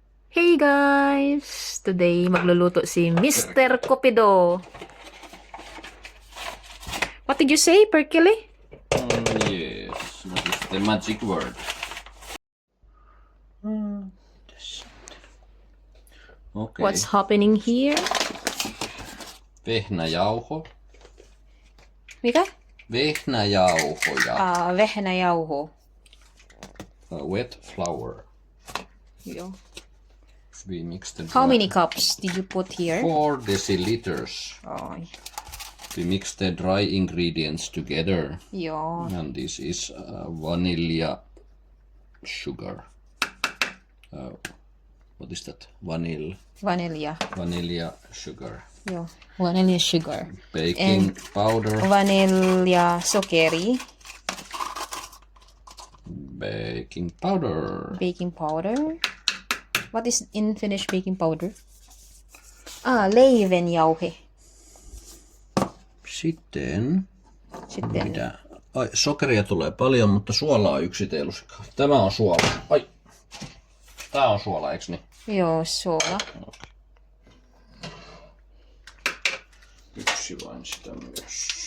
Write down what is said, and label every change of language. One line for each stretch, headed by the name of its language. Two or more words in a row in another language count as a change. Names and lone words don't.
English: Hey guys! Today
Filipino: magluluto si Mr. Cupido.
English: What did you say, Perkele? Yes, that is the magic word. Okay. What's happening here?
Finnish: Vehnäjauho. Mikä? Vehnäjauhoja. Vehnäjauho.
English: Wet flour.
Finnish: Joo.
English: We mixed the How many cups did you put here? 4 deciliters. Oi. We mixed the dry ingredients together.
Finnish: Joo.
English: And this is vanilla sugar. What is that? Vanilla sugar. Joo. Vanilla sugar. Baking powder.
Finnish: Vanilla sokeri.
English: Baking powder. Baking powder. What is in Finnish baking powder?
Finnish: Leivenjauhe. Sitten Sitten. mitä? Ai, sokeria tulee paljon, mutta suolaa yksi teelusikka. Tämä on suola. Ai. Tää on suola, eiks niin? Joo, suola. Yksi vain sitä myös.